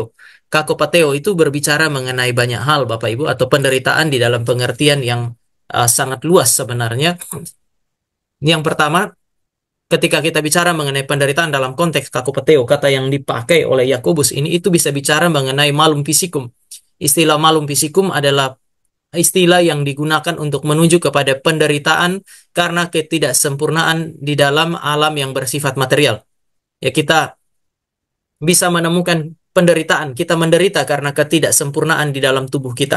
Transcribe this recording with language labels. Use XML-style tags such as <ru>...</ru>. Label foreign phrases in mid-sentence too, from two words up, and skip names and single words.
<id>Kakopateo itu berbicara mengenai banyak hal Bapak Ibu, atau penderitaan di dalam pengertian yang sangat luas sebenarnya. Yang pertama, ketika kita bicara mengenai penderitaan dalam konteks kakopateo, kata yang dipakai oleh Yakobus ini itu bisa bicara mengenai</id> <la>malum fisikum.</la> <id>Istilah</id> <la>malum fisikum</la> <id>adalah istilah yang digunakan untuk menunjuk kepada penderitaan karena ketidaksempurnaan di dalam alam yang bersifat material. Ya, kita bisa menemukan penderitaan, kita menderita karena ketidaksempurnaan di dalam tubuh kita.</id>